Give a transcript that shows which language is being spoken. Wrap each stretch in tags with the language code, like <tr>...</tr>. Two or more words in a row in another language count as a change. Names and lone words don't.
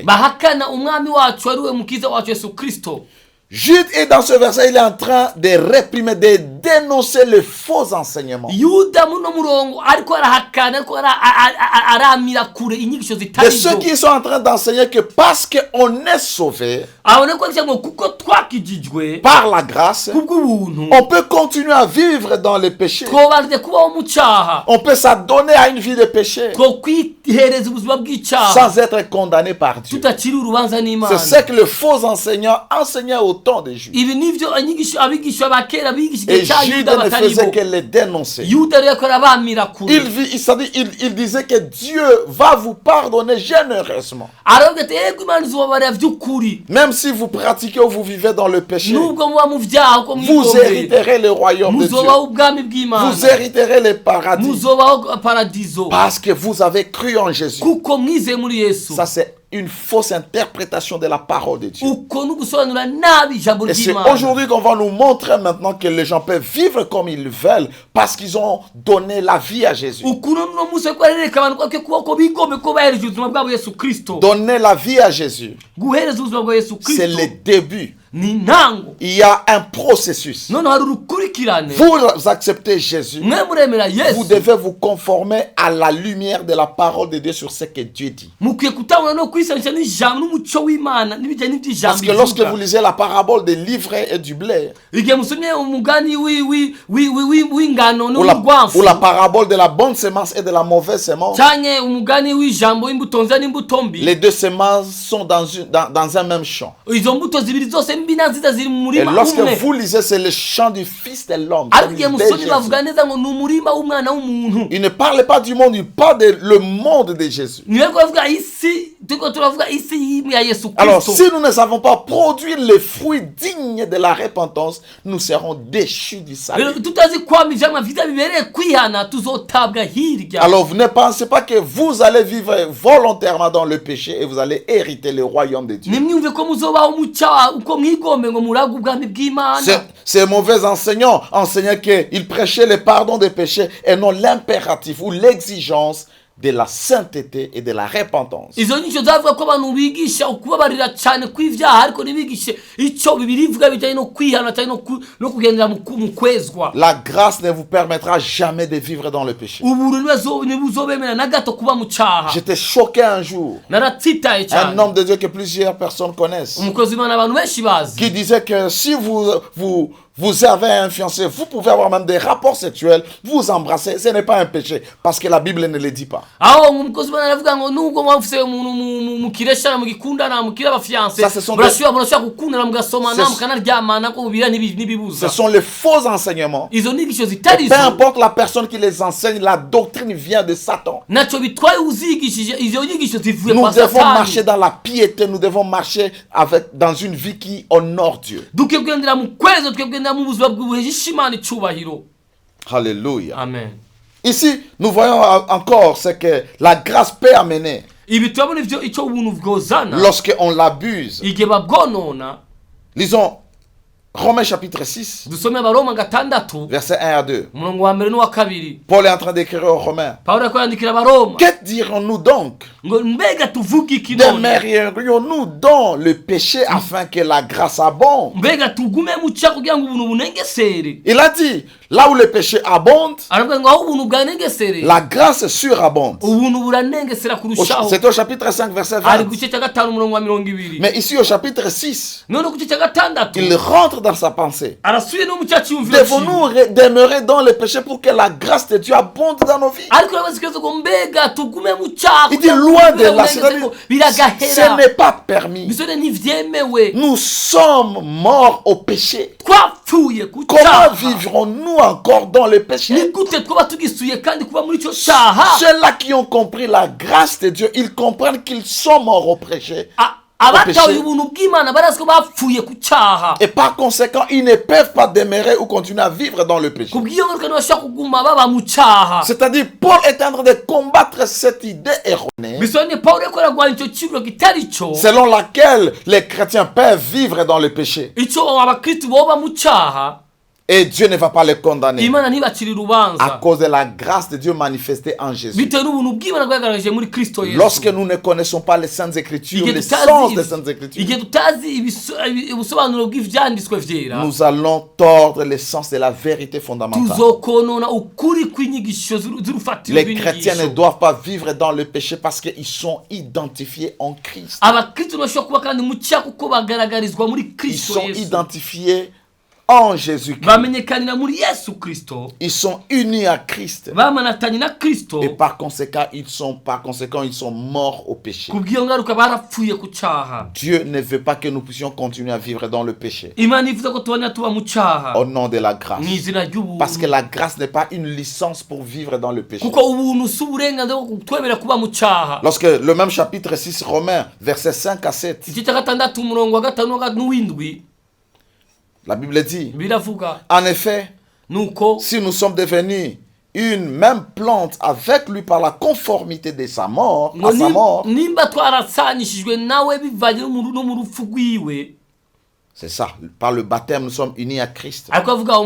<rn>bahakana umwami wacu ari we mukiza wacu Yesu Kristo.</rn> <fr>Jude est dans ce verset, il est en train de réprimer, de dénoncer les faux enseignements.</fr> <rn>Yuda muno murongo ariko arahakana, ariko aramira kure inyigisho</rn> <fr>De</fr> <rn>zitari</rn> <fr>ceux</fr> <rn>zo.</rn> <fr>qui sont en train d'enseigner que parce qu'on est sauvé</fr> <rn>Abone ko ngo kuko twakijijwe</rn> <fr>par la grâce,</fr> <rn>kubw'ubuntu</rn> <fr>on peut continuer à vivre dans les péchés.</fr> <rn>twobanze kubaho mu cyaha,</rn> <fr>On peut s'adonner à une vie de péché</fr> <rn>two kwihereza ubuzima bw'icyaha</rn> <fr>sans être condamné par Dieu.</fr> <rn>tutacira urubanza n'Imana.</rn> <fr>C'est ce que le faux enseignant enseignait au temps de Jude.</fr> <rn>Ibi nivyo abigisha ba kera bigisha</rn> <fr>Et</fr> <rn>igihe cya</rn> <fr>Jude</fr> <rn>Yuda</rn> <fr>ne</fr> <rn>batari</rn> <fr>faisait</fr> <rn>bo.</rn> <fr>que les dénoncer.</fr> <rn>Yuda rero akora bamira kure,</rn> <fr>Il disait que Dieu va vous pardonner généreusement.</fr> <rn>aravuga ati yego Imana izobabarira vy'ukuri</rn> <fr>Même si vous pratiquez ou vous vivez dans le péché,</fr> <rn>nubwo muba mu vyaha uko</rn> <fr>vous</fr> <rn>mwigomeye,</rn> <fr>hériterez le royaume de Dieu.</fr> <rn>muzobaho ubwami bw'Imana,</rn> <fr>Vous hériterez le paradis.</fr> <rn>muzobaho paradizo</rn> <fr>Parce que vous avez cru en Jésus.</fr> <rn>kuko mwizeye muri Yesu.</rn> <fr>Ça, c'est une fausse interprétation de la parole de Dieu.</fr> <rn>Uko nugusobanura nabi ijambo</rn> <fr>Et c'est</fr> <rn>ry'Imana.</rn> <fr>aujourd'hui qu'on va nous montrer maintenant que les gens peuvent vivre comme ils veulent parce qu'ils ont donné la vie à Jésus.</fr> <rn>Ukuntu no musi ko arereka abantu ko bigombe ko bahereje ubuzima bwabo Yesu Kristo.</rn> <fr>Donner la vie à Jésus,</fr> <rn>Guhereza ubuzima bwa Yesu</rn> <fr>c'est</fr> <rn>Kristo</rn> <fr>le début</fr> <rn>ni intango.</rn> <fr>Il y a un processus.</fr> <rn>Noneho hari urukurikirane.</rn> <fr>Vous acceptez Jésus.</fr> <rn>Mwe muremera</rn> <fr>Vous</fr> <rn>Yesu.</rn> <fr>devez vous conformer à la lumière de la parole de Dieu sur ce que Dieu dit.</fr> <rn>Mukwiye kutangwa no kwisanisha n'ijambo n'umuco w'Imana n'ibijyanye n'iby'ijambo.</rn> <fr>Parce que lorsque vous lisez la parabole de l'ivraie et du blé,</fr> <rn>igihe musomye umugani w'ingano</rn> <fr>ou</fr> <rn>n'urwanfu,</rn> <fr>la parabole de la bonne semence et de la mauvaise semence,</fr> <rn>cyane umugani w'ijambo w'imbuto nziza n'imbuto mbi,</rn> <fr>les deux semences sont dans un même champ.</fr> <rn>izo mbuto zibiri zose mbi na nziza ziri mu</rn> <fr>Et</fr> <rn>murima</rn> <fr>lorsque</fr> <rn>umwe.</rn> <fr>vous lisez, c'est le champ du Fils de l'homme.</fr> <rn>ariko igihe musomye bavuga neza ngo ni umurima w'umwana w'umuntu.</rn> <fr>Il ne parle pas du monde, il parle de le monde de Jésus.</fr> <rn>niwe kuvuga isi, turiko turavuga isi y'imwe ya Yesu</rn> <fr>Alors,</fr> <rn>Kristo.</rn> <fr>si nous ne savons pas produire les fruits dignes de la repentance, nous serons déchus du salut.</fr> <rn>tutazi kwama ivyamwa vyiza bibereye kwihana, tuzotabwa hirya.</rn> <fr>Alors, vous ne pensez pas que vous allez vivre volontairement dans le péché et vous allez hériter le royaume de Dieu.</fr> <rn>nimwumve ko muzobaho muca uko mwigombe ngo muraga ubwami bw'Imana.</rn> <fr>Ces mauvais enseignants enseignaient qu'ils prêchaient le pardon des péchés et non l'impératif ou l'exigence de la sainteté et de la repentance.</fr> <rn>izo nyigisho zavuga ko abantu bigisha ukubabarira cyane kw'ivyaha, ariko ntibigishe ico Bibiliya ivuga bijyanye no kwihana cyane no kugendera mu kwezwa.</rn> <fr>La grâce ne vous permettra jamais de vivre dans le péché.</fr> <rn>ubuntu ntibuzobemera na gato kuba mu caha.</rn> <fr>J'étais choqué un jour.</fr> <rn>naratsitaye</rn> <fr>Un</fr> <rn>cyane.</rn> <fr>homme de Dieu que plusieurs personnes connaissent,</fr> <rn>umukozi w'Imana abantu benshi bazi,</rn> <fr>qui disait que si vous avez un fiancé, vous pouvez avoir même des rapports sexuels, vous embrasser, ce n'est pas un péché, parce que la Bible ne le dit pas.</fr> <rn>aho umukozi w'Imana aravuga ngo nubwo mwafise umuntu mukireshana mugikundana mukira abafiance,</rn> <fr>Ça, ce sont</fr> <rn>murashobora gukundana mugasomana mukanaryamana ko Bibiliya ntibibuza.</rn> <fr>Ce sont les faux enseignements.</fr> <rn>izo nyigisho zitari</rn> <fr>Peu</fr> <rn>zo,</rn> <fr>importe la personne qui les enseigne, la doctrine vient de Satan.</fr> <rn>naco bitwaye uzigishije izo nyigisho zivuye</rn> <fr>Nous</fr> <rn>kwa</rn> <fr>devons</fr> <rn>Satani.</rn> <fr>marcher dans la piété, nous devons marcher dans une vie qui honore Dieu.</fr> <rn>dukwiye kugendera mu kwezi, dukwiye kugendera mu buzima bwubuhesha Imana icubahiro.</rn> <fr>Alléluia.</fr> <rn>Amen.</rn> <fr>Ici, nous voyons encore ce que la grâce peut amener</fr> <rn>ibi turabona ivyo ico ubuntu bwozana</rn> <fr>lorsqu'on l'abuse.</fr> <rn>igihe babwonona.</rn> <fr>Lisons Romains chapitre 6,</fr> <rn>dusome Abaroma 6</rn> <fr>versets 1 à 2.</fr> <rn>umurongo wa mbere n'uwa kabiri.</rn> <fr>Paul est en train d'écrire aux Romains.</fr> <rn>Pawulo ariko yandikira Abaroma</rn> <fr>Que dirons-nous donc?</fr> <rn>ngo mbega tuvuge iki none?</rn> <fr>Demeurerions-nous dans le péché afin que la grâce abonde?</fr> <rn>mbega tugume mu cyaha kugira ngo ubuntu bunengesere?</rn> <fr>Il a dit, là où le péché abonde,</fr> <rn>aravuga ngo aho ubuntu bwanengesere,</rn> <fr>la grâce surabonde.</fr> <rn>ubuntu buranengesera kurushaho.</rn> <fr>C'est au chapitre 5, verset</fr> <rn>ari</rn> <fr>20.</fr> <rn>ku gice cya 5 umurongo wa 20.</rn> <fr>Mais ici au chapitre 6,</fr> <rn>none ku gice cya 6</rn> <fr>il rentre dans sa pensée.</fr> <rn>arasubiye no mu cyaha cyumviro.</rn> <fr>Devons-nous demeurer dans le péché pour que la grâce de Dieu abonde dans nos vies?</fr> <rn>ariko urabaza ikibazo ngo mbega tugume mu cyaha</rn> <fr>Il dit</fr> <rn>kugira ngo</rn> <fr>loin de</fr> <rn>ubuntu</rn> <fr>là,</fr> <rn>bunengesere ngo</rn> <fr>ce</fr> <rn>biragahera.</rn> <fr>n'est pas permis.</fr> <rn>bisone ntivyemewe.</rn> <fr>Nous sommes morts au péché.</fr> <rn>twapfuye ku</rn> <fr>Comment</fr> <rn>cyaha.</rn> <fr>vivrons-nous encore dans le péché?</fr> <rn>ni gute twaba tugisuye kandi kuba muri icyo cyaha?</rn> <fr>Ceux-là qui ont compris la grâce de Dieu, ils comprennent qu'ils sont morts au péché.</fr> <rn>abatawe ubuntu bw'Imana barazi ko bapfuye ku cyaha.</rn> <fr>Et par conséquent, ils ne peuvent pas demeurer ou continuer à vivre dans le péché.</fr> <rn>kubw'iyo ngaruka ntibashobora kuguma baba mu cyaha.</rn> <fr>C'est-à-dire, Paul est en train de combattre cette idée erronée</fr> <rn>bisone Pawulo ariko ararwanya icyo kiburo kitari cyo,</rn> <fr>selon laquelle les chrétiens peuvent vivre dans le péché.</fr> <rn>icyo abakristo boba mu cyaha</rn> <fr>Et Dieu ne va pas les condamner</fr> <rn>Imana ntibacire</rn> <fr>à</fr> <rn>urubanza</rn> <fr>cause de la grâce de Dieu manifestée en Jésus.</fr> <rn>bitewe n'ubuntu bw'Imana bwagaragaje muri Kristo Yesu.</rn> <fr>Lorsque nous ne connaissons pas les Saintes Écritures,</fr> <rn>Igihe</rn> <fr>le</fr> <rn>tutazi</rn> <fr>sens des Saintes Écritures,</fr> <rn>igihe tutazi ubusobanuro bw'ivyanditswe vyera,</rn> <fr>nous allons tordre le sens de la vérité fondamentale.</fr> <rn>tuzokonona ukuri kw'inyigisho z'urufatiro</rn> <fr>Les chrétiens ne</fr> <rn>rw'inyigisho.</rn> <fr>doivent pas vivre dans le péché parce qu'ils sont identifiés en Christ.</fr> <rn>abakristo ntibashobora kuba kandi mu cyaha kuko bagaragarizwa muri</rn> <fr>Ils</fr> <rn>Kristo</rn> <fr>sont</fr> <rn>Yesu,</rn> <fr>identifiés en Jésus-Christ.</fr> <rn>bamenyekanira muri Yesu Kristo,</rn> <fr>Ils sont unis à Christ.</fr> <rn>bamanatanye na Kristo.</rn> <fr>Et par conséquent, ils sont morts au péché.</fr> <rn>kubw'iyo ngaruka barapfuye ku cyaha.</rn> <fr>Dieu ne veut pas que nous puissions continuer à vivre dans le péché.</fr> <rn>Imana ivuze ko tubona tuba mu cyaha</rn> <fr>Au nom de la grâce.</fr> <rn>mu izina ry'ubuntu,</rn> <fr>Parce que la grâce n'est pas une licence pour vivre dans le péché.</fr> <rn>kuko ubuntu si uburenganzira bwo kutwemera kuba mu cyaha.</rn> <fr>Lorsque le même chapitre 6 Romains, versets 5 à 7,</fr> <rn>igice cya 6 umurongo wa 5 n'uw'indwi</rn> <fr>la Bible dit,</fr> <rn>biravuga</rn> <fr>en effet,</fr> <rn>nuko</rn> <fr>si nous sommes devenus une même plante avec lui par la conformité de sa mort, à sa mort,</fr> <rn>nimba twarasanishijwe nawe bivanye no mu rupfu rwiwe,</rn> <fr>c'est ça, par le baptême nous sommes unis à Christ.</fr>